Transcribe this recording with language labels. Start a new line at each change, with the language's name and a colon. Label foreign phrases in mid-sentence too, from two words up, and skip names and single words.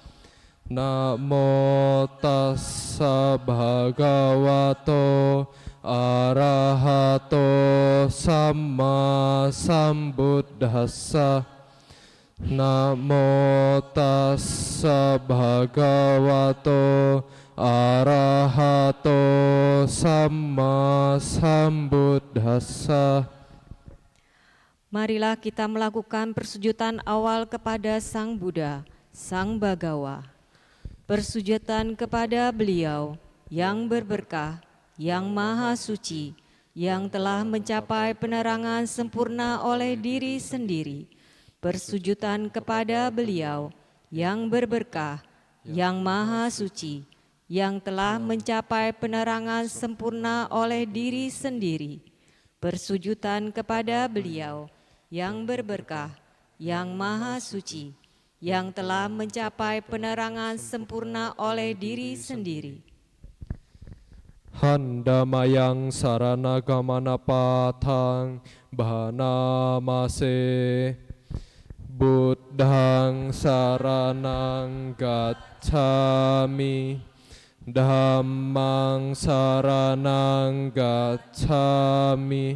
Pali: Namo tassa bhagavato arahato samma sambuddhassa. Namo tassa bhagavato arahato samma sambuddhassa.
Indonesian: Marilah kita melakukan persujudan awal kepada Sang Buddha, Sang Bhagawa. Persujudan kepada beliau yang berberkah, yang maha suci, yang telah mencapai penerangan sempurna oleh diri sendiri. Persujudan kepada beliau yang berberkah, yang maha suci, yang telah mencapai penerangan sempurna oleh diri sendiri. Persujudan kepada beliau yang berberkah, yang maha suci, yang telah mencapai penerangan sempurna oleh diri sendiri.
Pali: Handamayang saranagamana patang bhanamase. Buddhang saranang gacchami. Dhammang saranang gacchami.